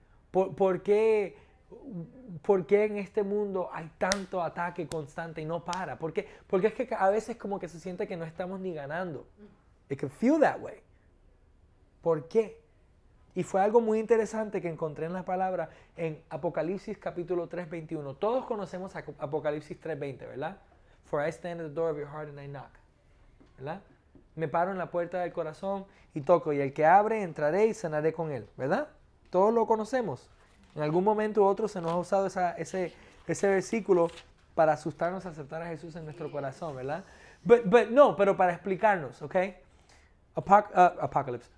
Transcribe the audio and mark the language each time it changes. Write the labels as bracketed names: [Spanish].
[Spanish] ¿Por qué en este mundo hay tanto ataque constante y no para? Porque es que a veces como que se siente que no estamos ni ganando. [English] It can feel that way. [Spanish] ¿Por qué? Y fue algo muy interesante que encontré en la palabra en Apocalipsis capítulo 3:21. Todos conocemos Apocalipsis 3:20, ¿verdad? [English] For I stand at the door of your heart and I knock. [Spanish] ¿Verdad? Me paro en la puerta del corazón y toco. Y el que abre, entraré y cenaré con él. ¿Verdad? Todos lo conocemos. En algún momento u otro se nos ha usado ese versículo para asustarnos a aceptar a Jesús en nuestro corazón, ¿verdad? Pero para explicarnos, ¿ok? Apocalypse.